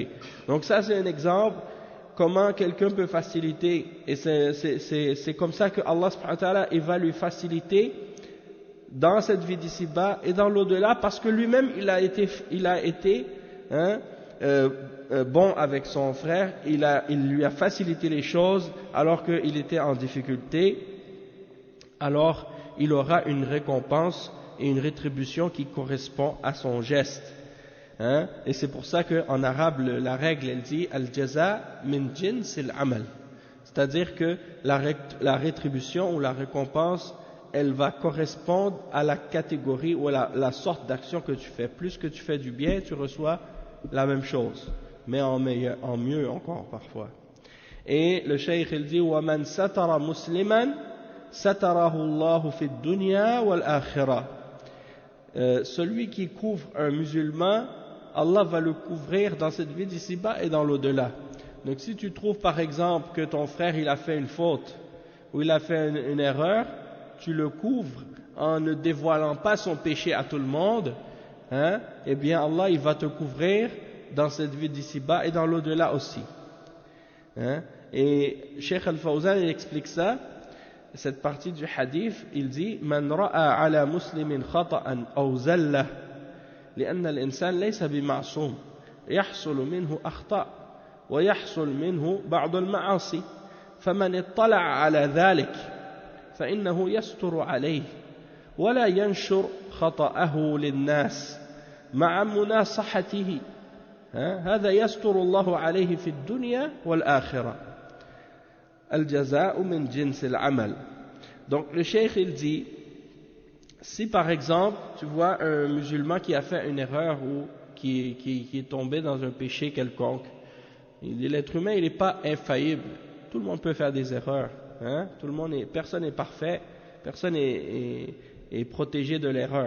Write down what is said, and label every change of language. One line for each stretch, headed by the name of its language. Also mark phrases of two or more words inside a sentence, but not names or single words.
French: Donc ça c'est un exemple comment quelqu'un peut faciliter, et c'est comme ça que Allah
Arabic: سبحانه وتعالى
French: il va lui faciliter dans cette vie d'ici-bas et dans l'au-delà, parce que lui-même il a été bon avec son frère, il lui a facilité les choses alors qu'il était en difficulté, alors il aura une récompense et une rétribution qui correspond à son geste. Hein? Et c'est pour ça qu'en arabe la règle elle dit
Arabic: الجزاء من جنس العمل,
French: c'est-à-dire que la rétribution ou la récompense elle va correspondre à la catégorie ou à la sorte d'action que tu fais. Plus que tu fais du bien, tu reçois la même chose, mais en mieux encore parfois. Et le cheikh il dit
Arabic: وَمَنْ سَتَرَ مُسْلِمًا سَتَرَهُ اللَّهُ فِي الدُّنْيَا وَالْآخِرَةِ.
French: Celui qui couvre un musulman, Allah va le couvrir dans cette vie d'ici-bas et dans l'au-delà. Donc si tu trouves par exemple que ton frère il a fait une faute ou il a fait une erreur, tu le couvres en ne dévoilant pas son péché à tout le monde, hein, eh bien Allah il va te couvrir dans cette vie d'ici-bas et dans l'au-delà aussi. Hein. Et Cheikh Al-Fawzan il explique ça, cette partie du hadith, il dit Man
Arabic: رأى على مسلم خطأ أو زلة لأن الإنسان ليس بمعصوم يحصل منه أخطاء ويحصل منه بعض المعاصي فمن اطلع على ذلك فإنه يستر عليه ولا ينشر خطأه للناس مع مناصحته هذا يستر الله عليه في الدنيا والآخرة الجزاء من جنس العمل.
French: Donc le cheikh il dit, si par exemple tu vois un musulman qui a fait une erreur ou qui est tombé dans un péché quelconque, il dit l'être humain il n'est pas infaillible, tout le monde peut faire des erreurs, Hein? Personne n'est parfait, personne est protégé de l'erreur.